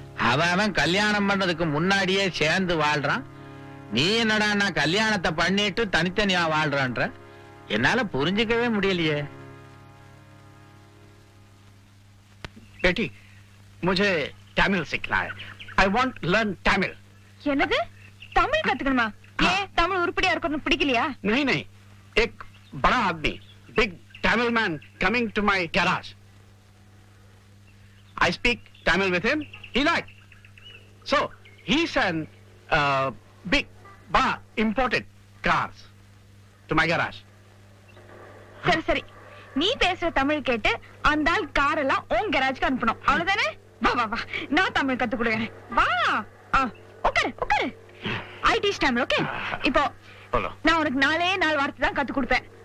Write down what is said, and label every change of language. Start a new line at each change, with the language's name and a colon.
Tamil: அவன் கல்யாணம் பண்ணதுக்கு முன்னாடியே சேர்ந்து வாழ்றான். நீ என்னடா நான் கல்யாணத்தை பண்ணிட்டு தனித்தனியா வாழ்றான்ற? என்னால புரிஞ்சுக்கவே முடியலையே.
Hindi: बेटी मुझे तमिल सीखना है.
English: I want to learn Tamil.
Hindi: என்னது? தமிழ் கத்துக்கணுமா? ஏன் தமிழ் உருப்படியா இருக்கணும் பிடிக்கலையா? नहीं नहीं, एक बड़ा आदमी,
English: big Tamil man coming to my garage. I speak Tamil with him. He liked. So he's an big, imported cars to my garage.
Tamil: சரி சரி, நீ பேசுற தமிழ் கேட்டு அந்த ஆள் கார் எல்லாம் உன் கராஜ்க்கு அனுப்பணும், அவ்வளவுதானே? வா வா வா, நான் தமிழ் கத்து கொடுக்குறேன். வா, உட்காரு உட்காரு.
English: I teach Tamil.
Tamil: ஓகே, இப்போ நான் உனக்கு 4 வார்த்தை தான் கத்து கொடுப்பேன்.